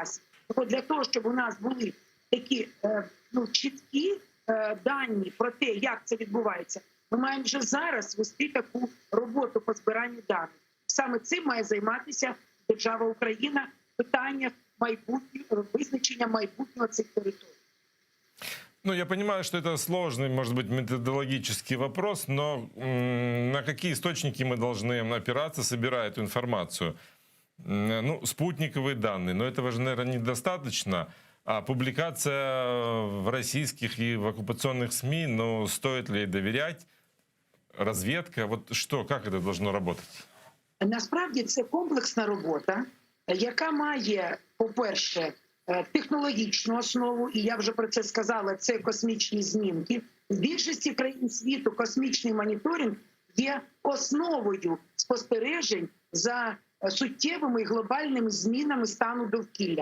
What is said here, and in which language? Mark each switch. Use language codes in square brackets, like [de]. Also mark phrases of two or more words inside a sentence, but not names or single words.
[uk] Тобто для того, щоб у нас були такі чіткі дані про те, як це відбувається, ми маємо вже зараз вести таку роботу по збиранню даних. Саме цим має займатися держава Україна в питаннях визначення майбутнього цих територій. [ru] Ну, я понимаю, что это сложный, может быть, методологический вопрос, но на какие источники мы должны опираться, собирая эту информацию? Ну, спутниковые данные, но этого же, наверное, недостаточно. А публикация в российских и в оккупационных СМИ, ну, стоит ли доверять? Разведка, вот что, как это должно работать? [uk] Насправді це комплексна робота, яка має, по-перше, технологічну основу, і я вже про це сказала, це космічні знімки. В більшості країн світу космічний моніторинг є основою спостережень за суттєвими і глобальними змінами стану довкілля.